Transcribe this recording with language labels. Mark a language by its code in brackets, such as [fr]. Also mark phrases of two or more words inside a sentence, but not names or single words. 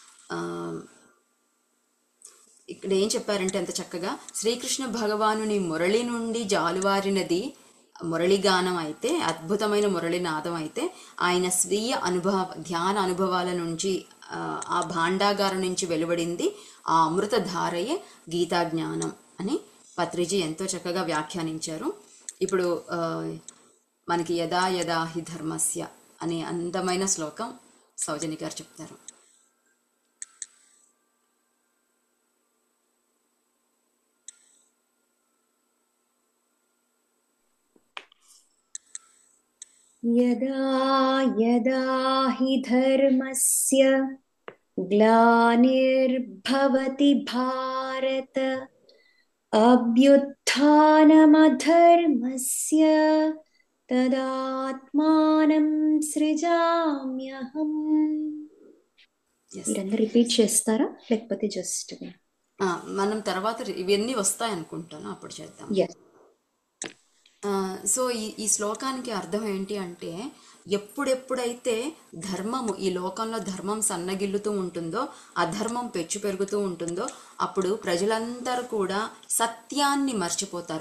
[te] ఆ, ఇక్కడ ఏం చెప్పారంటే అంత చక్కగా శ్రీకృష్ణ భగవానుని మురళి నుండి జాలువారినది మురళిగానం అయితే, అద్భుతమైన మురళినాదం అయితే, ఆయన స్వీయ ధ్యాన అనుభవాల నుంచి ఆ భాండాగారం నుంచి వెలువడింది ఆ అమృతధారయే గీతా జ్ఞానం అని పత్రిజీ ఎంతో చక్కగా వ్యాఖ్యానించారు. ఇప్పుడు మనకి [sa] यदा यदा हि धर्मस्य [te] అనే అందమైన శ్లోకం సౌజన్య గారు చెప్తారు. [sa] यदा यदा हि धर्मस्य ग्लानिर्भवति भारत अभ्युत्थानमधर्मस्य तदात्मानं సృజామ్యహం. [te] మీరందరూ రిపీట్ చేస్తారా లేకపోతే జస్ట్ మనం తర్వాత ఇవన్నీ వస్తాయి అనుకుంటాను, అప్పుడు చేద్దాం. సో ఈ శ్లోకానికి అర్థం ఏంటి అంటే, ఎప్పుడెప్పుడైతే ధర్మము ఈ లోకంలో ధర్మం సన్నగిల్లుతూ ఉంటుందో, అధర్మం పెచ్చు పెరుగుతూ ఉంటుందో, అప్పుడు ప్రజలందరూ కూడా సత్యాన్ని మర్చిపోతారు.